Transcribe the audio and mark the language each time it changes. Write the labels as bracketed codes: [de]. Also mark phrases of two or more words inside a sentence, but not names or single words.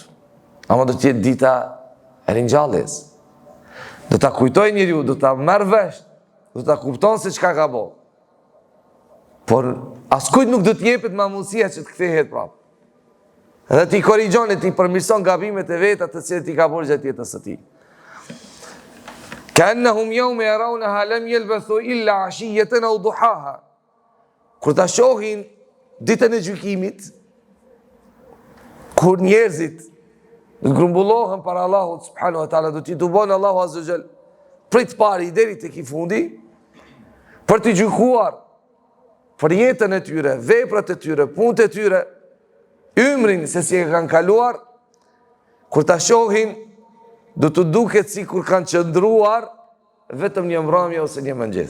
[sq] Ama do të jetë dita e ringjalljes. Do ta kujtojë njeriu, do ta marrë vesh, do ta kupton se çka ka bërë. Por askujt nuk do të jepet mundësia që të kthehet prapë. Edhe ti korrigjon e ti përmirëson gabimet e veta të cilët i ka bërë gjatë jetës së tij. [ar] كأنهم يوم يرونها لم يلبثوا إلا عشية أو ضحاها. [sq] Kur ta shohin ditën e gjykimit, kur njerëzit grumbullohen para Allahut [ar] سبحانه وتعالى, [sq] do t'i dubon Allahu [ar] عز وجل [sq] prit pari deri tek i fundi për të gjykuar për jetën e tyre, veprat e tyre, punët e tyre, ymrin se si e kanë kaluar, kur ta shohin, do të duket si kur kanë qëndruar vetëm një mbrëmje ose një mëngjes.